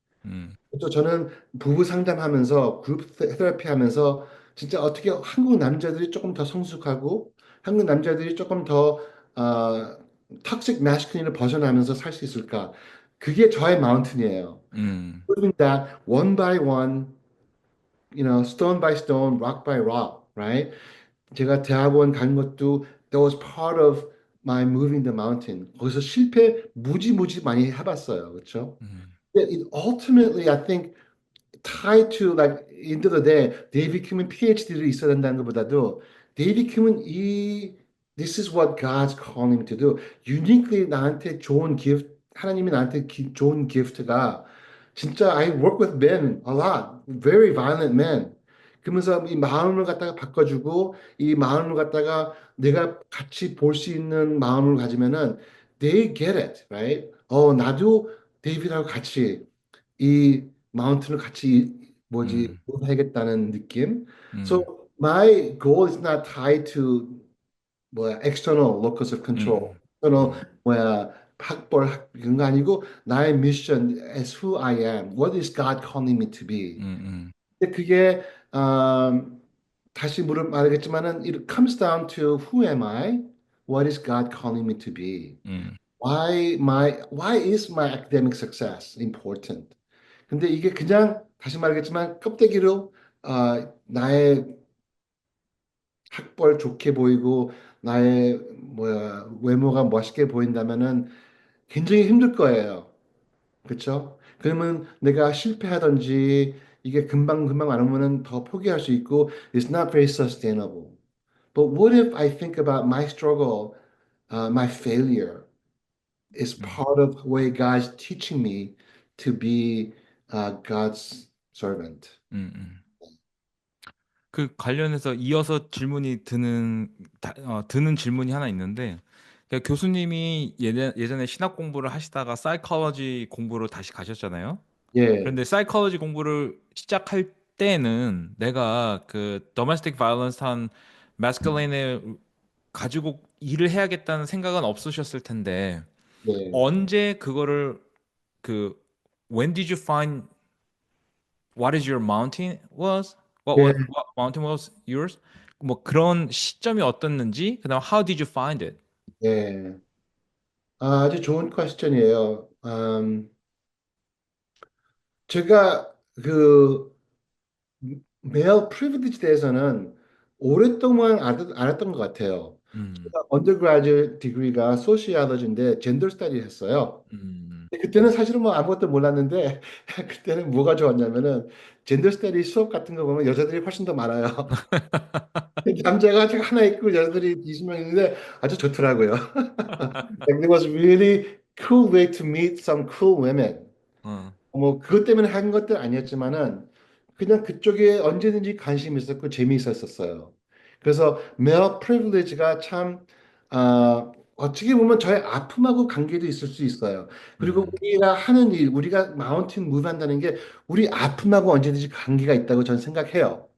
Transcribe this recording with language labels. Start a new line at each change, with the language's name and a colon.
Korean: 음, 또 저는 부부 상담하면서 그룹 테라피 하면서 진짜 어떻게 한국 남자들이 조금 더 성숙하고 한국 남자들이 조금 더 턱식 마스쿠린을 벗어나면서 살 수 있을까? 그게 저의 마운틴이에요. 음,
English: Doing that one by one, stone by stone, rock by rock, right?
Korean: 제가 대학원 간 것도
English: that was part of my moving the mountain.
Korean: 거기서 실패 무지 많이 해봤어요. 그렇죠? 음,
English: Ultimately, I think tied to like end of the day 데이비드 킴은
Korean: PhD를 있어야 된다는 것보다도
English: 데이비드 킴은 이 this is what God's calling him to do. Uniquely 나한테 좋은 gift
Korean: 하나님이 나한테 좋은
English: gift가 진짜 I work with men a lot, very violent men.
Korean: 그러면서 이 마음을 갖다가 바꿔주고 이 마음을 갖다가 내가 같이 볼 수 있는 마음을 가지면은
English: they get it, right?
Korean: 나도 데이비드하고 같이 이 마운틴을 같이 뭐지 음, 해야겠다는 느낌. 음,
English: So my goal is not tied to 뭐야 external locus of control, 음, external 음,
Korean: 뭐야 이런 거 아니고 나의
English: mission as who I am. What is God calling me to be? 음,
Korean: 근데 그게 다시 말하겠지만은
English: it comes down to who am I? What is God calling me to be? 음, Why is my academic success important?
Korean: 근데 이게 그냥 다시 말하겠지만 껍데기로 나의 학벌 좋게 보이고 나의 외모가 멋있게 보인다면은 굉장히 힘들 거예요. 그렇죠? 그러면 내가 실패하든지 이게 금방금방 안 오면은 더 포기할 수 있고
English: it's not very sustainable. But what if I think about my struggle, my failure is 음, part of the way God's teaching me to be God's servant. 음.
Korean: 그 관련해서 이어서 드는 질문이 하나 있는데, 그러니까 교수님이 예전에 신학 공부를 하시다가 사이콜로지 공부로 다시 가셨잖아요. 예, 그런데 사이콜로지 공부를 시작할 때는 내가 그 도메스틱 바이올런스 한 마스큘린을 가지고 일을 해야겠다는 생각은 없으셨을 텐데 네, 언제 그거를 그
English: when did you find what is your mountain was
Korean: 예,
English: what mountain was yours
Korean: 뭐 그런 시점이 어떻는지 그다음
English: how did you find it?
Korean: 예. 아주 좋은 퀘스천이에요. 제가 그 메일 프리빌리지 대해서는 오랫동안 알았던 것 같아요. 음, 제가 언더그라듀 디그리가 소시올로지인데 젠더 스터디 했어요. 음, 근데 그때는 사실은 뭐 아무것도 몰랐는데 그때는 뭐가 좋았냐면은 젠더 스터디 수업 같은 거 보면 여자들이 훨씬 더 많아요. 남자가 하나 있고 여자들이 20명 있는데 아주 좋더라고요.
English: Like, it was really cool way to meet some cool women. 어,
Korean: 뭐 그것 때문에 한 것도 아니었지만은 그냥 그쪽에 언제든지 관심이 있었고 재미있었어요. 그래서 male privilege가 참 어떻게 보면 저의 아픔하고 관계도 있을 수 있어요. 그리고 음, 우리가 하는 일, 우리가 마운틴 무브 한다는 게 우리 아픔하고 언제든지 관계가 있다고 저는 생각해요.